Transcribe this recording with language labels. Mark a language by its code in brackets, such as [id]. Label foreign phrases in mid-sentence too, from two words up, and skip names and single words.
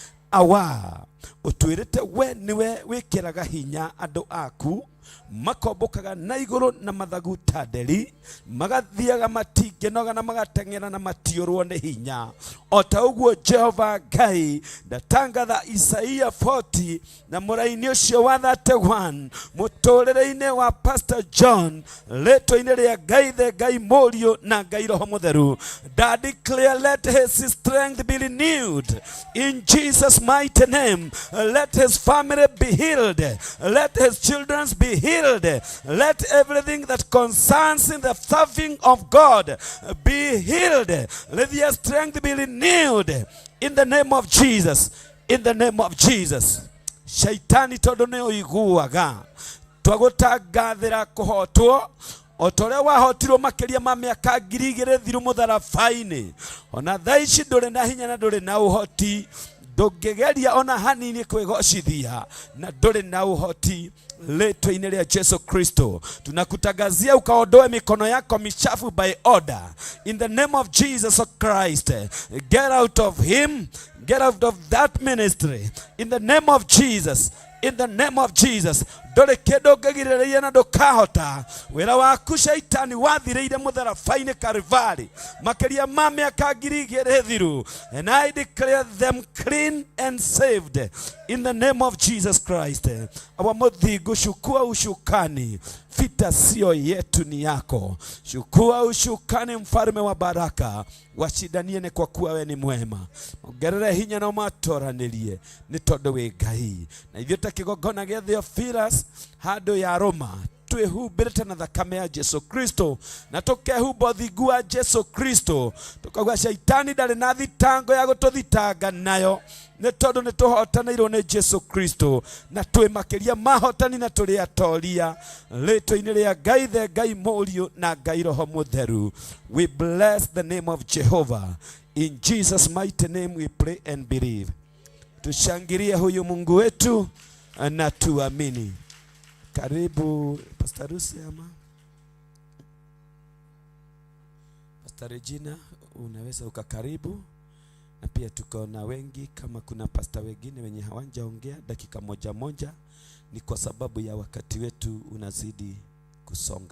[ki] Awa utwirite we niwe wikiraga hinya andu aku makombokaga na iguru na mathagu tanderi, magathiaga matingenoga na magateng'era na matiurwo ni hinya. Ota uguo Jehova Ngai ndatangatha Isaia 40 na muraini ucio wa 31 muturire-ini wa Pastor John, rĩtwa-inĩ rĩa Ngai Ithe, Ngai Mũriũ na Ngai Roho Mũtheru. [en] Da declare, let his strength be renewed in Jesus' mighty name. Let his family be healed, let his children be healed, let everything that concerns in the serving of God be healed. Let their strength be renewed in the name of Jesus. In the name of Jesus. [ki] Shaitani tondu ni uiguaga twagutangathira kuhotwo otore wahotirwo makiria ma miaka 2000 thiru mutharabai-ini. Ona thaici nduri na hinya na nduri na uhoti, ndũngĩgeria ona hanini kwĩgocithia na ndũrĩ na uhoti. Rĩtwa-inĩ rĩa Jesu Kristo [sw] tunakutangazia ukaondoe mikono yako michafu [en] by order in the name of Jesus Christ. Get out of him, get out of that ministry in the name of Jesus. In the name of Jesus. [ki] Ndũrĩ kĩndũ ũngĩgirĩrĩria na ndũkahota. Wĩra waku Shaitani wathirĩire mũtharabai-inĩ Kalvari makĩria ma mĩaka 2000 thiru. [en] And I declare them clean and saved in the name of Jesus Christ. [ki] Awa mũthingu, [sw] chukua ushukani. Vita sio yetu, ni yako. Chukua ushukani, mfalme wa baraka. Washidanie ni kwa kuwa we ni mwema. [ki] Ongerere hinya na ũmatoranirie nĩ tondũ wĩ Ngai. Na ithuĩ ta kĩgongona gĩa Theophilus handũ ya Roma twĩhumbĩrĩte na thakame ya Jesu Kristo na tũkehumba ũthingu wa Jesu Kristo, tukauga Shaitani ndarĩ na thitango ya gũtũthitanga nayo nĩ tondũ nĩ tũhotanĩirwo nĩ Jesu Kristo na twĩ makĩria mahotani na tũrĩ atoria. Rĩtwa-inĩ rĩa Ngai Ithe, Ngai Mũriũ na Ngai Roho Mũtheru. [en] We bless the name of Jehovah. In Jesus' mighty name we pray and believe. [sw] Tushangilie huyu Mungu wetu na tuamini. Karibu Pastor Rusi ama Pastor Regina, unaweza ukakaribu. Na pia tuko na wengi, kama kuna pastor wengine wenye hawajaongea dakika moja, ni kwa sababu ya wakati wetu unazidi kusonga.